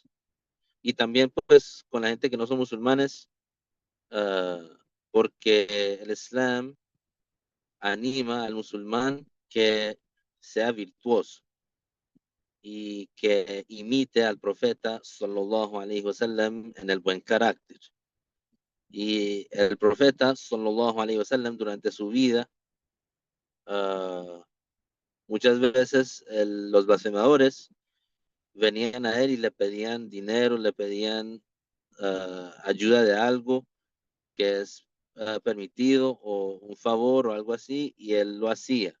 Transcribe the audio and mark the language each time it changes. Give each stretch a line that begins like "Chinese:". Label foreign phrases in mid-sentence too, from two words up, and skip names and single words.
Spanish: Y también pues con la gente que no son musulmanes, uh, porque el Islam anima al musulmán que sea virtuoso y que imite al profeta
Arabic: صلى الله عليه وسلم
Spanish: en el buen carácter. Y el profeta
Arabic: صلى الله عليه وسلم
Spanish: durante su vida, uh, muchas veces los blasfemadores venían a él y le pedían dinero, le pedían ayuda de algo que es permitido o un favor o algo así, y él lo hacía.